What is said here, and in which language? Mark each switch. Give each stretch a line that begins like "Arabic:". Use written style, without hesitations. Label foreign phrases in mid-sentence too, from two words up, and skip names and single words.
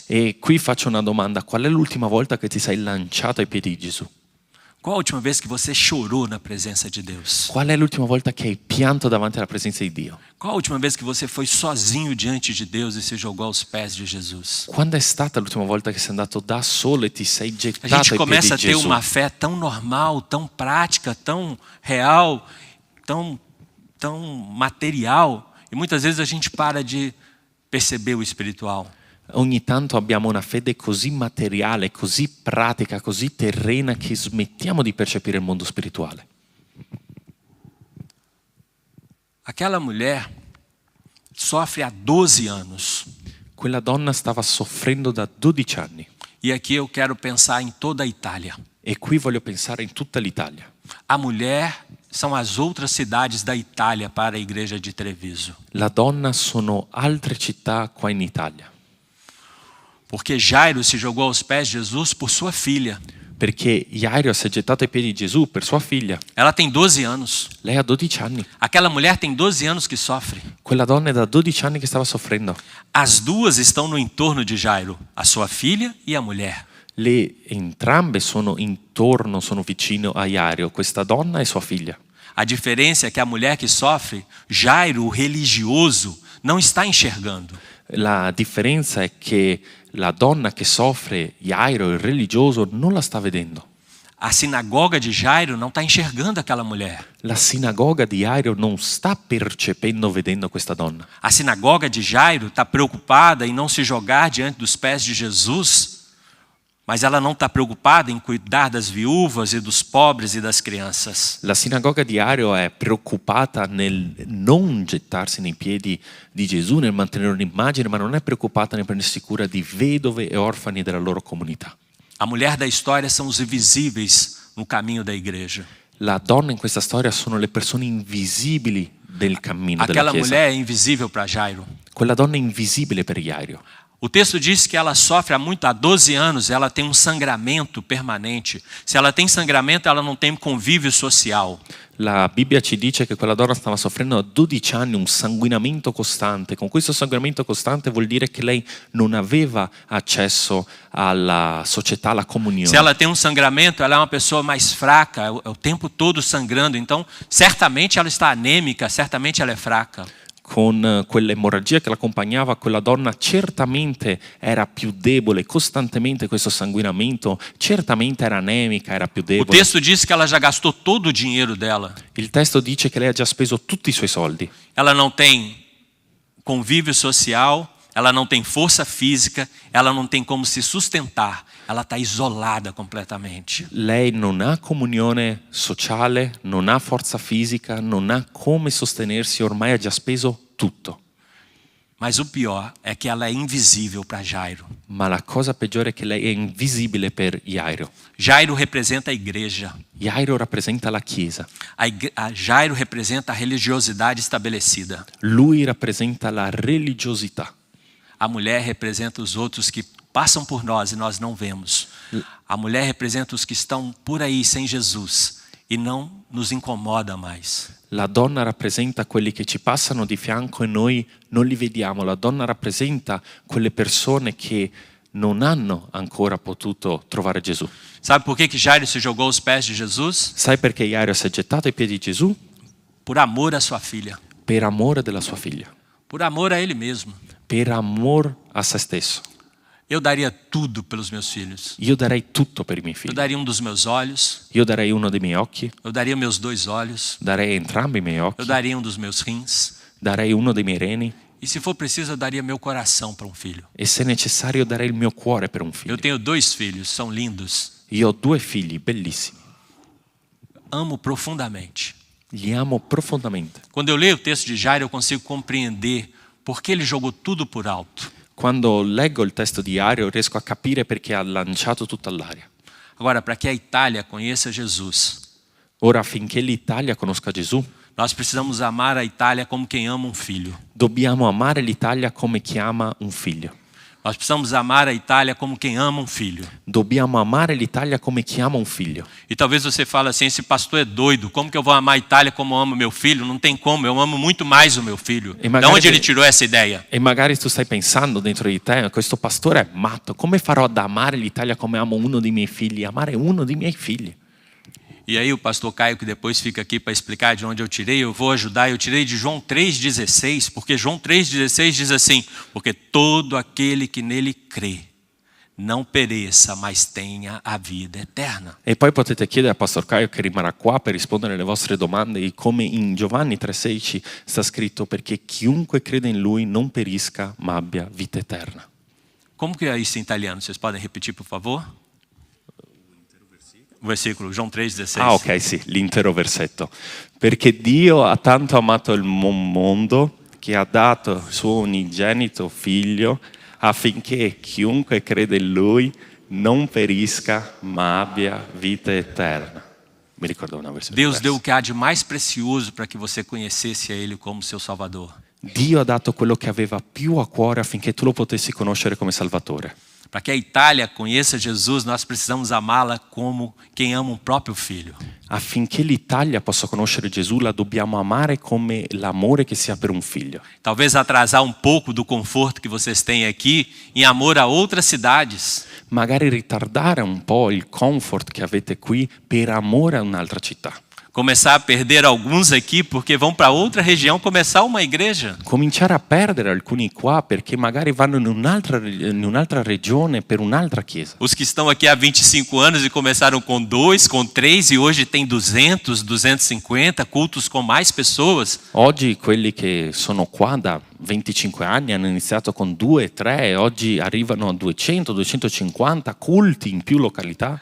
Italian: E qui faccio una domanda: qual è l'ultima volta che ti sei lanciato ai piedi di Gesù?
Portuguese: Qual a última vez que você chorou na presença de Deus?
Italian: Qual è l'ultima volta che hai pianto davanti alla presenza di Dio?
Portuguese: Qual a última vez que você foi sozinho diante de Deus e se jogou aos pés de Jesus?
Italian: Quando è stata l'ultima volta che sei andato da solo e ti sei
Portuguese: A
Italian: gettato
Portuguese: gente
Italian: ai piedi
Portuguese: começa a
Italian: di
Portuguese: ter
Italian: Gesù?
Portuguese: uma fé tão normal, tão prática, tão real, tão material, e muitas vezes a gente para de perceber o espiritual.
Italian: Ogni tanto abbiamo una fede così materiale, così pratica, così terrena che smettiamo di percepire il mondo spirituale.
Portuguese: Aquela mulher sofre há 12 anos.
Italian: Quella donna stava soffrendo da 12 anni
Portuguese: E aqui eu quero pensar em toda a Itália.
Italian: e qui voglio pensare in tutta l'Italia.
Portuguese: A mulher são as outras cidades da Itália para a igreja de Treviso.
Italian: La donna sono altre città qua in Italia,
Portuguese: Porque Jairo se jogou aos pés de Jesus por sua filha.
Italian: perché Jairo si è gettato ai piedi di Gesù per sua figlia.
Portuguese: Ela tem 12 anos.
Italian: Lei ha 12 anni.
Portuguese: Aquela mulher tem 12 anos que sofre.
Italian: Quella donna è da 12 anni che stava soffrendo.
Portuguese: As duas estão no entorno de Jairo, a sua filha e a mulher.
Italian: Entrambe sono intorno, sono vicino a Jairo, questa donna e sua figlia.
Portuguese: A diferença é que a mulher que sofre, Jairo, o religioso, não está enxergando.
Italian: La differenza è che la donna che soffre, Jairo, il religioso, non la sta vedendo.
Portuguese: A sinagoga de Jairo não está enxergando aquela mulher.
Italian: La sinagoga di Jairo non sta percependo, vedendo questa donna.
Portuguese: A sinagoga de Jairo está preocupada em não se jogar diante dos pés de Jesus, mas ela não está preocupada em cuidar das viúvas e dos pobres e das crianças.
Italian: La sinagoga di Jairo è preoccupata nel non gettarsi nei piedi di Gesù, nel mantenere un'immagine, ma non è preoccupata nel prendersi cura di vedove e orfani della loro comunità.
Portuguese: A mulher da história são os invisíveis no caminho da igreja.
Italian: La donna in questa storia sono le persone invisibili del cammino della
Portuguese: Aquela
Italian: Chiesa.
Portuguese: mulher é invisível para Jairo.
Italian: Quella donna è invisibile per Jairo.
Portuguese: O texto diz que ela sofre há 12 anos, ela tem um sangramento permanente. Se ela tem sangramento, ela não tem convívio social.
Italian: La Bibbia ci dice che quella donna stava soffrendo da 12 anni un sanguinamento costante. Con questo sanguinamento costante vuol dire che lei non aveva accesso alla società, alla comunione.
Portuguese: Se ela tem um sangramento, ela é uma pessoa mais fraca, é o tempo todo sangrando. Então, certamente ela está anêmica, certamente ela é fraca.
Italian: Con quell'emorragia che l'accompagnava, quella donna certamente era più debole, costantemente questo sanguinamento, certamente era anemica, era più
Portuguese: O
Italian: debole.
Portuguese: texto diz que ela já gastou todo o dinheiro dela.
Italian: Il testo dice che lei ha già speso tutti i suoi soldi.
Portuguese: Ela não tem convívio social, ela não tem força física, ela não tem como se sustentar. Ela está isolada completamente.
Italian: Lei non ha comunione sociale, non ha forza fisica, non ha come sostenersi, ormai ha già speso tutto.
Portuguese: Mas o pior é que ela é invisível para Jairo.
Italian: Ma la cosa peggiore è che lei è invisibile per Jairo.
Portuguese: Jairo representa a igreja.
Italian: Jairo rappresenta la Chiesa.
Portuguese: A Jairo representa a religiosidade estabelecida.
Italian: Lui rappresenta la religiosità.
Portuguese: A mulher representa os outros que passam por nós e nós não vemos. A mulher representa os que estão por aí sem Jesus e não nos incomoda mais.
Italian: La donna rappresenta quelli che ci passano di fianco e noi non li vediamo. La donna rappresenta quelle persone che non hanno ancora potuto trovare Gesù.
Portuguese: Sabe por que Jairo se jogou aos pés de Jesus?
Italian: Sai perché Jairo si è gettato ai piedi di Gesù?
Portuguese: Por amor à sua filha.
Italian: Per amore della sua figlia.
Portuguese: Por amor a ele mesmo.
Italian: Per amor a se stesso.
Portuguese: Eu daria tudo pelos meus filhos.
Italian: Io darei tutto per i miei
Portuguese: Eu
Italian: figli.
Portuguese: daria um dos meus olhos.
Italian: Io darei uno dei miei occhi,
Portuguese: Eu daria meus 2 olhos.
Italian: darei entrambi i miei
Portuguese: Eu
Italian: occhi,
Portuguese: daria um dos meus rins.
Italian: darei uno dei miei reni
Portuguese: E se for preciso, eu daria meu coração para um filho.
Italian: e se necessario darei il mio cuore per un figlio.
Portuguese: Eu tenho 2 filhos, são lindos.
Italian: Io ho 2 figli bellissimi,
Portuguese: Amo profundamente.
Italian: li amo profondamente.
Portuguese: Quando eu leio o texto de Jairo, eu consigo compreender por que ele jogou tudo por alto.
Italian: Quando leggo il testo di Ario riesco a capire perché ha lanciato tutto all'aria.
Portuguese: Agora, para que a Itália conheça Jesus,
Italian: Ora, affinché l'Italia conosca Gesù,
Portuguese: nós precisamos amar a Itália como quem ama um filho.
Italian: dobbiamo amare l'Italia come chi ama un figlio.
Portuguese: Nós precisamos amar a Itália como quem ama um filho.
Italian: Dobbiamo amare l'Italia come chi ama un figlio.
Portuguese: E talvez você fale assim, esse pastor é doido, como que eu vou amar a Itália como eu amo meu filho? Não tem como, eu amo muito mais o meu filho.
Italian: E
Portuguese: De
Italian: magari
Portuguese: onde ele tirou essa ideia?
Italian: E magari tu stai pensando dentro di te, questo pastore è matto, come farò ad amare l'Italia come amo uno dei miei figli, amare uno dei miei figli?
Portuguese: E aí o pastor Caio, que depois fica aqui para explicar de onde eu tirei, eu vou ajudar. Eu tirei de João 3,16, porque João 3,16 diz assim: porque todo aquele que nele crê não pereça, mas tenha a vida eterna.
Italian: E poi potete chiedere a Pastor Caio che rimarrà qua per rispondere alle vostre domande, e come in Giovanni 3,16 sta scritto, perché chiunque crede in lui non perisca ma abbia vita eterna.
Portuguese: Como que é isso em italiano? Vocês podem repetir, por favor? O versículo, João 3,16.
Italian: Ah, ok, sì, l'intero versetto. Perché Dio ha tanto amato il mondo che ha dato il suo unigenito figlio affinché chiunque crede in lui non perisca ma abbia vita eterna. Mi ricordo una versione
Portuguese: Deus deu o
Italian: diversa.
Portuguese: que há de mais precioso para que você conhecesse a Ele como seu Salvador.
Italian: Dio ha dato quello che aveva più a cuore affinché tu lo potessi conoscere come Salvatore.
Portuguese: Para que a Itália conheça Jesus, nós precisamos amá-la como quem ama um próprio filho.
Italian: Affinché l'Italia possa conoscere Gesù la dobbiamo amare come l'amore che si ha per un figlio.
Portuguese: Talvez atrasar um pouco do conforto que vocês têm aqui em amor a outras cidades.
Italian: Magari ritardare un po' il comfort che avete qui per amore a un'altra città.
Portuguese: Começar a perder alguns aqui porque vão para outra região começar uma igreja.
Italian: Cominciare a perdere alcuni qua perché magari vanno in un'altra regione per un'altra chiesa.
Portuguese: Os que estão aqui há 25 anos e começaram com 2, com 3 e hoje tem 200, 250 cultos com mais pessoas.
Italian: Oggi quelli che sono qua da 25 anni hanno iniziato con 2, 3 e oggi arrivano a 200, 250 culti in più località.